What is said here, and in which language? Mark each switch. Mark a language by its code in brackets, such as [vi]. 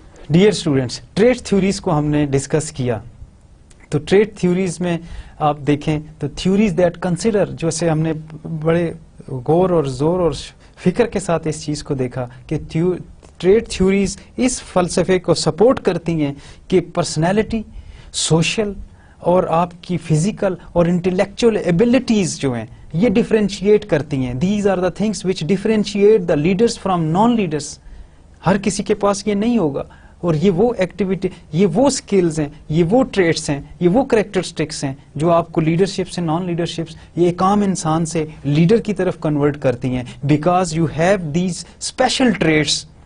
[ur] Dear students, treat theories کو ہم نے ڈسکس کیا. تو ٹریٹ تھیوریز میں آپ دیکھیں تو [en] theories that consider, [ur] جیسے ہم نے بڑے غور اور زور اور فکر کے ساتھ اس چیز کو دیکھا کہ ٹریٹ تھیوریز اس فلسفے کو سپورٹ کرتی ہیں کہ پرسنالٹی, سوشل اور آپ کی فزیکل اور انٹلیکچوئل ایبلٹیز جو ہیں یہ ڈفرینشیٹ کرتی ہیں. [en] These are the things which differentiate the leaders from non leaders. [ur] ہر کسی کے پاس یہ نہیں ہوگا, اور یہ وہ ایکٹیویٹی, یہ وہ سکلز ہیں, یہ وہ ٹریٹس ہیں, یہ وہ کریکٹرسٹکس ہیں جو آپ کو لیڈرشپ سے نان لیڈرشپ, یہ ایک عام انسان سے لیڈر کی طرف کنورٹ کرتی ہیں, [en] Because you have these special traits.